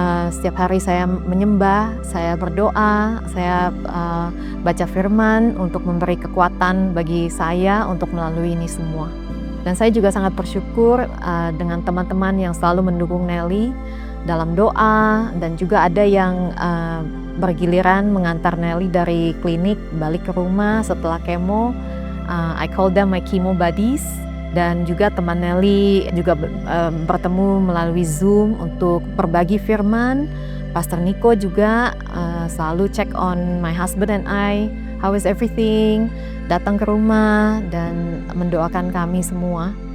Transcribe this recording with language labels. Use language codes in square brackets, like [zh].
[id] Setiap hari saya menyembah, saya berdoa, saya baca firman untuk memberi kekuatan bagi saya untuk melalui ini semua. Dan saya juga sangat bersyukur dengan teman-teman yang selalu mendukung Nelly dalam doa, dan juga ada yang bergiliran mengantar Nelly dari klinik balik ke rumah setelah kemo. [en] I call them my chemo buddies. [id] Dan juga teman Nelly juga bertemu melalui Zoom untuk berbagi firman. Pastor Nico juga selalu [en] check on my husband and I, how is everything, [id] datang ke rumah dan mendoakan kami semua.